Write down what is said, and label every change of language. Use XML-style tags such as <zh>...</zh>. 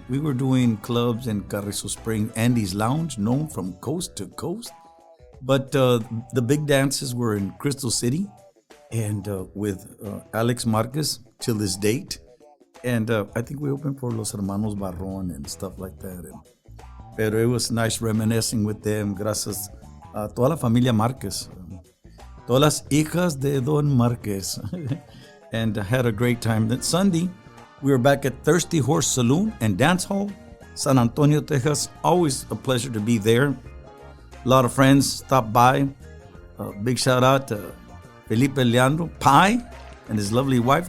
<en>We were doing clubs in Carrizo Spring, Andy's Lounge, known from coast to coast. But the big dances were in Crystal City and with Alex Marquez till this date. And I think we opened for Los Hermanos Barron and stuff like that.</en> <es>Pero</es> <en>it was nice reminiscing with them.</en> <es>Gracias a toda la familia Marquez. Todas las hijas de Don Marquez.</es> <en>And had a great time. Then Sunday, we were back at Thirsty Horse Saloon and Dance Hall, San Antonio, Texas. Always a pleasure to be there. A lot of friends stopped by. Big shout out to Felipe Leandro, Pi, and his lovely wife.</en>